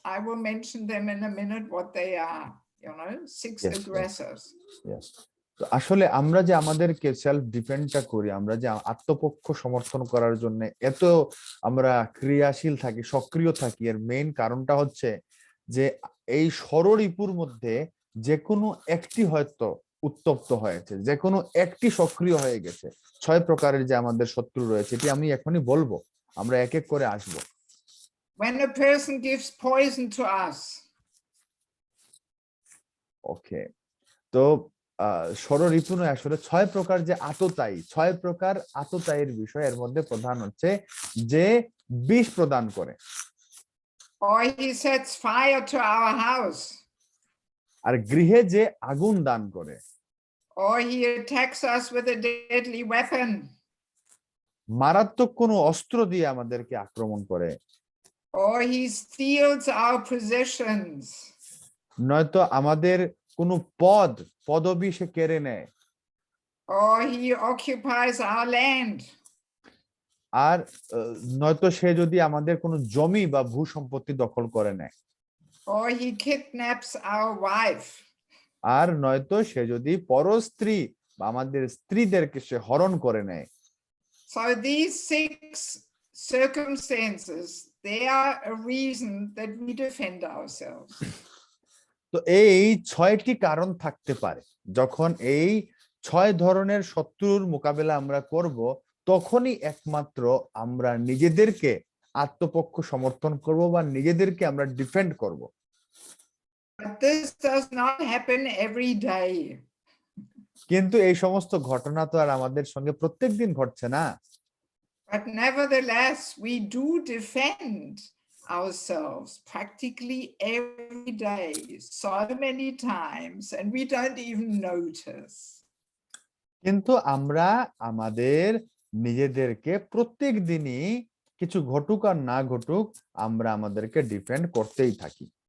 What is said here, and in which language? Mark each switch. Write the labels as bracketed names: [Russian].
[English] I will mention them in a minute what they are, 6 Yes, aggressors. Yes. [Bangla] তো আসলে আমরা যে আমাদেরকে সেলফ ডিফেন্ডটা করি, আমরা যে আত্মপক্ষ সমর্থন করার জন্য এত আমরা ক্রিয়াশীল থাকি, সক্রিয় থাকি, এর মেইন কারণটা হচ্ছে যে এই ষড়রিপুর মধ্যে যে কোনো একটি হয়তো উত্তপ্ত হয়েছে, যে কোনো একটি সক্রিয় হয়ে গেছে। 6 প্রকারের যে আমাদের শত্রু রয়েছে, এটি আমি এখনই বলবো, আমরা এক এক করে আসবো। [English] When a person gives poison to us. [Bangla] ওকে, তো ষড়রিপু নয়, আসলে 6 প্রকার যে আততায়ী, 6 প্রকার আততায়ীর বিষয়, এর মধ্যে প্রধান হচ্ছে যে বিষ প্রদান করে, [English] Or he sets fire to our house. [Bangla] আর গৃহে যে আগুন দান করে, [English] Or he attacks us with a deadly weapon. [Bangla] মারাত্মক কোনো অস্ত্র দিয়ে আমাদেরকে আক্রমণ করে, [English] Or he steals our possessions. [Bangla] নয়তো আমাদের কোনো পদবি সে কেড়ে নেয়, [English] Or he occupies our land. [Bangla] আর নয়তো সে যদি আমাদের কোনো জমি বা ভূ সম্পত্তি দখল করে নেয়, [English] Or he kidnaps our wife. [Bangla] আর নয়তো সে যদি পরস্ত্রী বা আমাদের স্ত্রীদেরকে সে হরণ করে নেয়। [English] So these 6 circumstances, they are a reason that we defend ourselves. [Bangla] তো এই 6টি কারণ থাকতে পারে, যখন এই 6 ধরনের শত্রুর মোকাবেলা আমরা করব, তখনই একমাত্র আমরা নিজেদেরকে আত্মপক্ষ সমর্থন করব বা নিজেদেরকে আমরা ডিফেন্ড করব। [English] But this does not happen every day. [Bangla] কিন্তু এই সমস্ত ঘটনা তো আর আমাদের সঙ্গে প্রত্যেকদিন ঘটছে না। [English] But nevertheless, we do defend ourselves practically every day, so many times, and we don't even notice. [Bangla] কিন্তু আমরা আমাদের নিজেদেরকে প্রত্যেক দিনই কিছু ঘটুক আর না ঘটুক, আমরা আমাদেরকে ডিফেন্ড করতেই থাকি।